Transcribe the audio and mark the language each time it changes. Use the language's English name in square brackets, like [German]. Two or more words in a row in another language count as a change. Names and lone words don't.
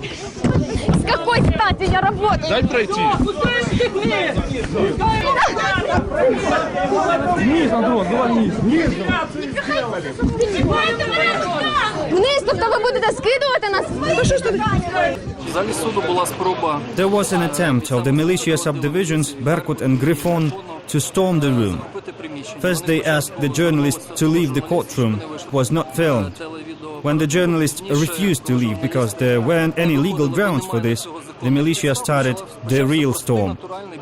[Russian] С какой стати я работаю? Дай пройти. Вниз, Андрон, давай вниз, вниз. Вниз, [Ukrainian] тобто ви будете скидувати нас? В залі суду була спроба. [English] There was an attempt of the militia subdivisions, Berkut and Grifon, to storm the room. First they asked the journalists to leave the courtroom. It was not filmed. When the journalists refused to leave because there weren't any legal grounds for this, the militia started the real storm.